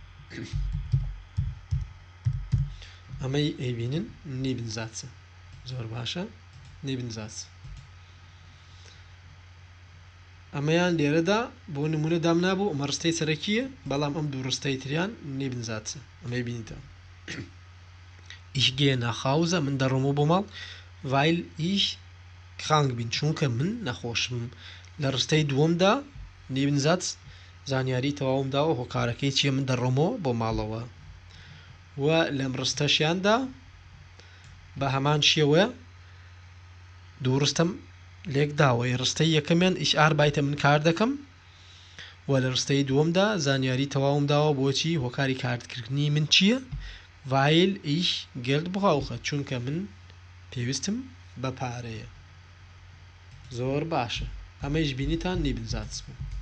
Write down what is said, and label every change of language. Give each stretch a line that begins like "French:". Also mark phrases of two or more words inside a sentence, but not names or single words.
Central Kurdish: ئەمەی ئەیبینن نێبنزاتسە زۆر باشە نێبنزاتس ئەمەیان لێرەدا بۆ نمونە دام نابوو ئەمە ڕستەی سەرەکیە بەڵام ئەم دوو ڕستەی تریان نێبنزاتسە ئەمەی بینیتەوە
German: ich gehe nach Hause
Central Kurdish: من دەڕۆمەوە بۆ ماڵ
German: weil ich krank bin
Central Kurdish: چونکە من نەخۆشم لە ڕستەی دووەمدا نێبنزاتس زانیاری تەواوم داوە هۆکارەکەی چییە من دەڕۆمەوە بۆ ماڵەوە و لەم ڕستەشیاندا بە هەمان شێوە دوو ڕستەم لێک داوە ڕستەی یەکەمیان
German: ich arbeite
Central Kurdish: من کار دەکەم و لە ڕستەی دووەمدا زانیاری تەواوم داوە بۆچی هۆکاری کارکردنی من چییە
German: weil ich Geld brauche
Central Kurdish: چونکە من پێویستم بە پارەیە زۆر باشە ئەمەیش بینیتان نێبنزاتس بوو